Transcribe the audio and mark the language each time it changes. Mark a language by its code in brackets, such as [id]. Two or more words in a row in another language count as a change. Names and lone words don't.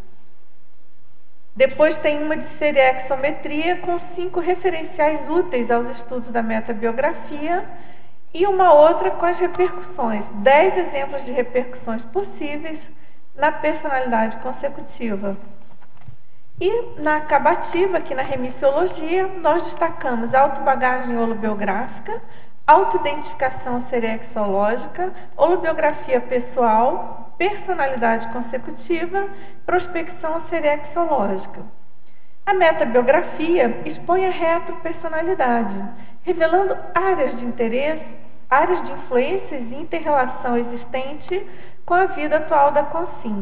[pt] Depois tem uma de seriexometria com 5 referenciais úteis aos estudos da metabiografia. E uma outra com as repercussões, 10 exemplos de repercussões possíveis na personalidade consecutiva. E na acabativa, aqui na remissiologia, nós destacamos autobagagem holobiográfica, autoidentificação seriexológica, holobiografia pessoal, personalidade consecutiva, prospecção seriexológica. A metabiografia expõe a retropersonalidade, revelando áreas de interesse, áreas de influências e interrelação existente com a vida atual da Consciem.